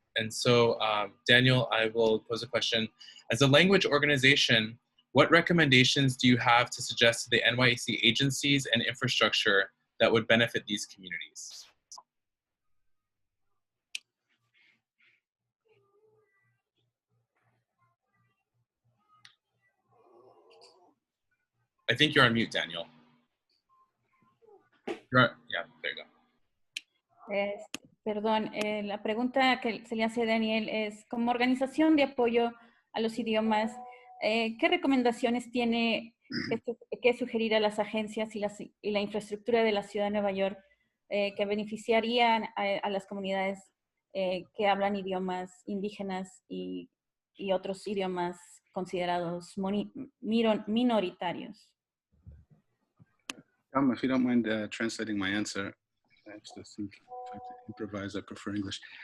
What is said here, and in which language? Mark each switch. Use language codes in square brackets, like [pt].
[en] And so, Daniel, I will pose a question. As a language organization, what recommendations do you have to suggest to the NYC agencies and infrastructure that would benefit these communities? I think you're on mute, Daniel. Yeah, there you go. [es] Perdón, la pregunta que se le hace a Daniel es, como organización de apoyo a los idiomas, ¿qué recomendaciones tiene que sugerir a las agencias y la infraestructura de la ciudad de Nueva York que beneficiarían a las comunidades que hablan idiomas indígenas y otros idiomas considerados minoritarios? [en] If you don't mind translating my answer, I just think if I have to improvise, I prefer English.